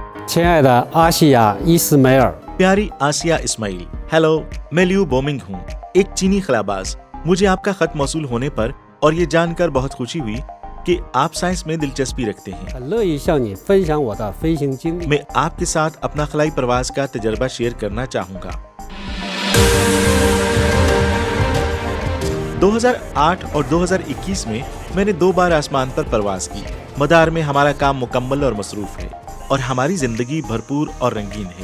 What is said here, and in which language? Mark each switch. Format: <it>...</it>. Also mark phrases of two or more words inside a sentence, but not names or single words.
<zh>亲爱的阿西亚·伊斯梅尔，</zh> <ur>پیاری آسیہ اسماعیل، ہیلو، میں لیو بومنگ ہوں، ایک چینی خلاباز. مجھے آپ کا خط موصول ہونے پر اور یہ جان کر بہت خوشی ہوئی کہ آپ سائنس میں دلچسپی رکھتے ہیں.</ur> <zh>很乐意向你分享我的飞行经历。</zh> <ur>میں آپ کے ساتھ اپنا خلائی پرواس کا تجربہ شیئر کرنا چاہوں گا. 2008 اور 2021 میں میں نے 2 بار آسمان پر پرواز کی. مدار میں ہمارا کام مکمل اور مصروف ہے اور ہماری زندگی بھرپور اور رنگین ہے.</ur>